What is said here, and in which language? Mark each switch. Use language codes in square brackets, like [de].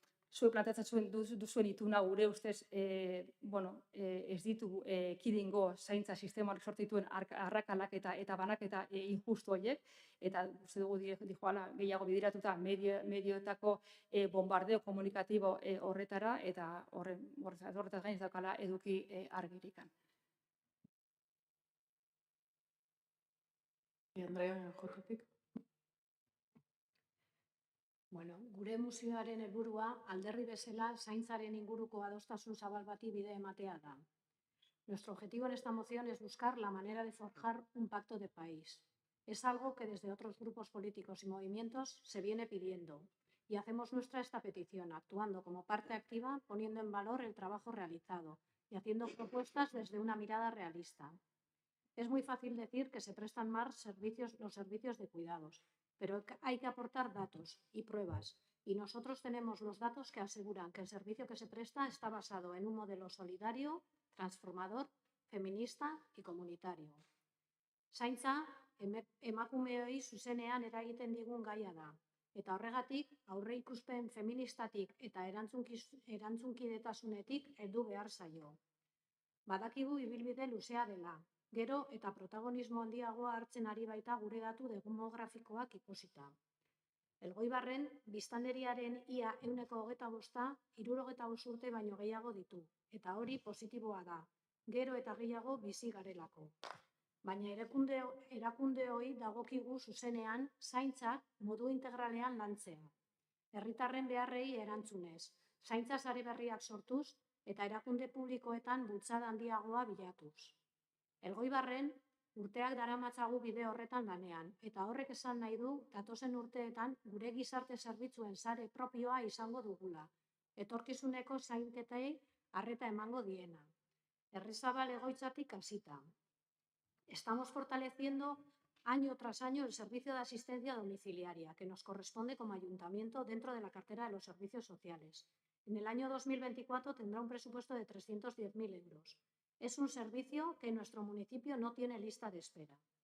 [eu] Zuek planteatzen duzuen ituna gure ustez ez ditu ekidingo zaintza sistema horrek sortu dituen arrakalak eta banaketa injustu horiek, eta uste dugu dijoala gehiago bideratuta medioetako bombardeo komunikatibo horretara, eta horretaz gain ez daukala eduki argirikan. Andrea, jokotik. Gure mozioaren helburua alderdi bezala zaintzaren inguruko adostasun zabal bati bide ematea da. [es] Nuestro objetivo en esta moción es buscar la manera de forjar un pacto de país. Es algo que desde otros grupos políticos y movimientos se viene pidiendo y hacemos nuestra esta petición, actuando como parte activa, poniendo en valor el trabajo realizado y haciendo propuestas desde una mirada realista. Es muy fácil decir que se prestan más los servicios de cuidados, pero hay que aportar datos y pruebas, y nosotros tenemos los datos que aseguran que el servicio que se presta está basado en un modelo solidario, transformador, feminista y comunitario. [eu] Zaintza emakumeoi zuzenean eragiten digun gaia da, eta horregatik aurreikuspen feministatik eta erantzunkidetasunetik heldu behar zaio. Badakigu ibilbide luzea dela, gero eta protagonismo handiagoa hartzen ari baita gure datu demografikoak ikusita. Elgoibarren, biztanleriaren ia 25%, 65 urte baino gehiago ditu, eta hori positiboa da, gero eta gehiago bizi garelako. Baina erakundeoi dagokigu zuzenean zaintzak modu integralean lantzea. Herritarren beharrei erantzunez, zaintza sare berriak sortuz eta erakunde publikoetan bultzada handiagoa bilatuz. Elgoibarren, urteak daramatzagu bide horretan lanean, eta horrek esan nahi du datozen urteetan gure gizarte zerbitzuen sare propioa izango dugula, etorkizuneko zainketei arreta emango diena. Errezabal egoitzatik hasita. [es] Estamos fortaleciendo año tras año el servicio de asistencia domiciliaria que nos corresponde como ayuntamiento dentro de la cartera de los servicios sociales. En el año 2024 tendrá un presupuesto de 310.000 euros. Es un servicio que en nuestro municipio no tiene lista de espera.